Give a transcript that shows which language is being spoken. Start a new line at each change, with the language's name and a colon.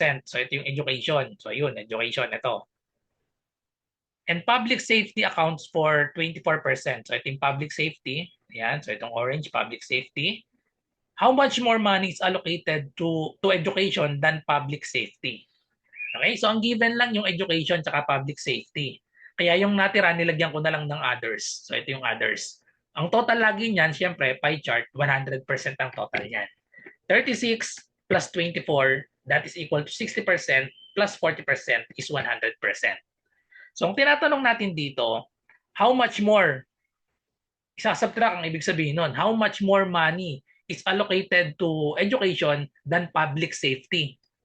Filipino: So ito yung education. So yun, education ito.
English: And public safety accounts for 24%.
Filipino: So ito yung public safety. Ayan, so itong orange,
English: public safety. How much more money is allocated to education than public safety?
Filipino: Okay, so ang given lang yung education tsaka public safety. Kaya yung natira, nilagyan ko na lang ng others. So ito yung others. Ang total lagi niyan, syempre, pie chart, 100% ang total niyan.
English: 36 plus 24, that is equal to 60%, plus 40% is 100%.
Filipino: So ang tinatanong natin dito,
English: how much more?
Filipino: Isasubtract ang ibig sabihin nun.
English: How much more money is allocated to education than public safety.